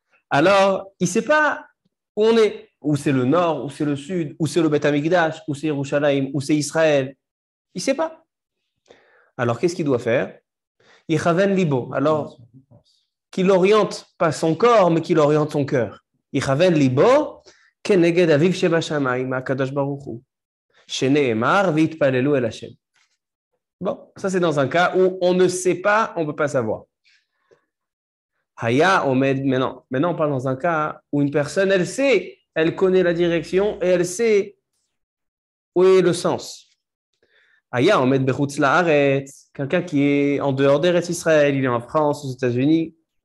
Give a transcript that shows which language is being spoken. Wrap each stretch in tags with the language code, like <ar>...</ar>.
<fr>Alors, il ne sait pas où on est, où c'est le nord, où c'est le sud, où c'est le Bet HaMikdash, où c'est Yerushalayim, où c'est Israël. Il ne sait pas. Alors, qu'est-ce qu'il doit faire? Yechaven libo. Alors, qu'il oriente pas son corps, mais qu'il oriente son cœur. Yechaven libo,</fr> <he>כנגד אביו שבשמיים, הקדוש ברוך הוא, שנאמר והתפללו אל השם.</he> <fr>Bon, ça c'est dans un cas où on ne sait pas, on ne peut pas savoir. Haya omed, maintenant on parle dans un cas où une personne, elle sait, elle connaît la direction et elle sait où est le sens. Haya omed bechutz laaretz, quelqu'un qui est en dehors d'Eretz Israël, il est en France, aux États-Unis.</fr>